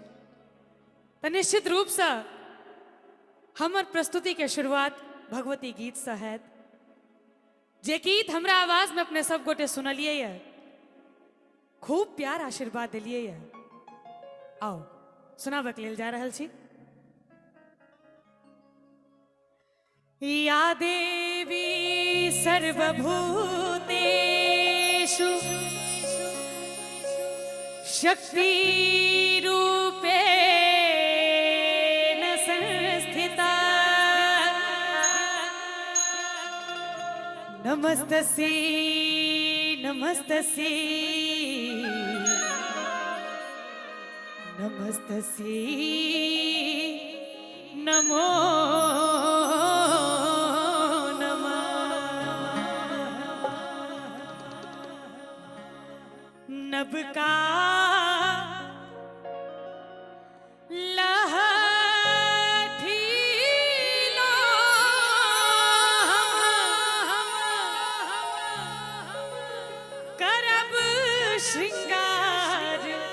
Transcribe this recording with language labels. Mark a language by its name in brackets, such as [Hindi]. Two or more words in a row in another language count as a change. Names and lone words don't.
[Maithili] तो निश्चित रूप से हमर प्रस्तुति के शुरुआत भगवती गीत से हैत, जे गीत हमरा आवाज में अपने सब गोटे सुनलिए है, खूब प्यार आशीर्वाद दिलिए है। आओ सुनाबक लेल जा रहल छी। [Sanskrit] या देवी सर्वभूतेषु शक्ति रूपेण संस्थिता, नमस्तस्यै नमस्तस्यै नमस्तस्यै नमो [Maithili] नभ का लहठी लो करब श्रृंगार,